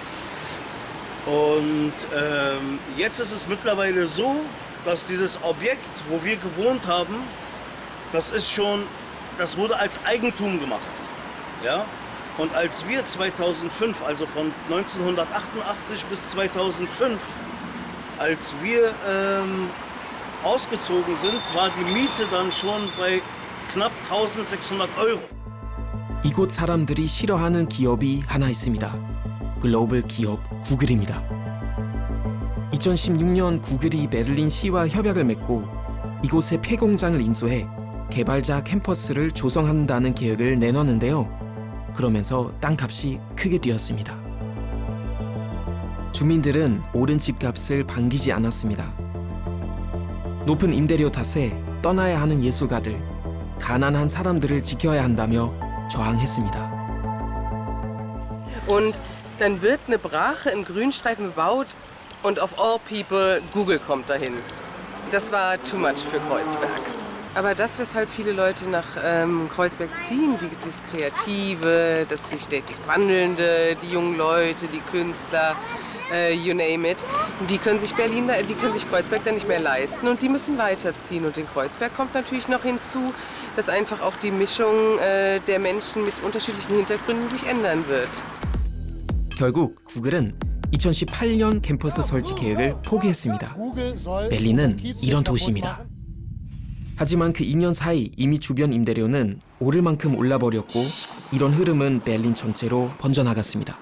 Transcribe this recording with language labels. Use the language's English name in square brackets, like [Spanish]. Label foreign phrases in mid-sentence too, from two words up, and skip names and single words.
[German] Und jetzt ist es mittlerweile so, dass dieses Objekt, wo wir gewohnt haben, das wurde als Eigentum gemacht. Ja? Und als wir 2005, also von 1988 bis 2005, als wir ausgezogen sind, war die Miete dann schon bei knapp 1.600 Euro. [Korean] 이곳 사람들이 싫어하는 기업이 하나 있습니다. 글로벌 기업 구글입니다. 2016년 구글이 베를린 시와 협약을 맺고 이곳에 폐공장을 인수해 개발자 캠퍼스를 조성한다는 계획을 내놨는데요. 그러면서 땅값이 크게 뛰었습니다. 주민들은 오른 집값을 반기지 않았습니다. 높은 임대료 탓에 떠나야 하는 예술가들, 가난한 사람들을 지켜야 한다며 저항했습니다. [German] Und dann wird eine Brache in Grünstreifen gebaut und [English] of all people [German] Google kommt dahin. Das war [English] too much [German] für Kreuzberg. Aber das, weshalb viele Leute nach Kreuzberg ziehen, das Kreative, das sich stetig Wandelnde, die jungen Leute, die Künstler, [English] you name it, [German] die können sich Kreuzberg dann nicht mehr leisten und die müssen weiterziehen. Und in Kreuzberg kommt natürlich noch hinzu, dass einfach auch die Mischung der Menschen mit unterschiedlichen Hintergründen sich ändern wird. [Korean] 결국 구글은 2018년 캠퍼스 설치 계획을 포기했습니다. 베를린은 이런 도시입니다. 하지만 그 2년 사이 이미 주변 임대료는 오를 만큼 올라버렸고 이런 흐름은 베를린 전체로 번져나갔습니다.